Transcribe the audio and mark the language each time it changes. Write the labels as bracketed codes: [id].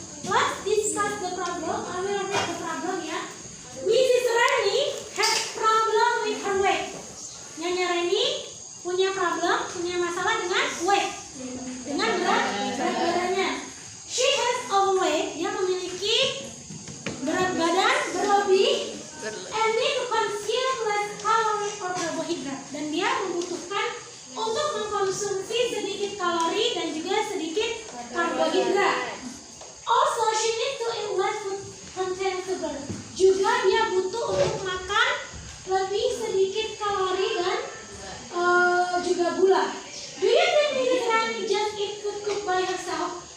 [en] Let's discuss the problem. I will read the problem ya. Mrs. Reni has problem with her weight. [id] Nyonya Reni punya problem, punya masalah dengan weight, dengan berat badannya. [en] She has overweight, [id] dia memiliki berat badan berlebih, [en] and need to consume less calorie or carbohydrate, [id] dan dia membutuhkan untuk mengkonsumsi sedikit kalori dan juga sedikit karbohidrat. [en] Also, she needs to eat less food contain sugar. [id] Juga dia butuh untuk makan lebih sedikit kalori dan juga gula. [en] Do you think Mrs. Rani just eat food cooked by herself?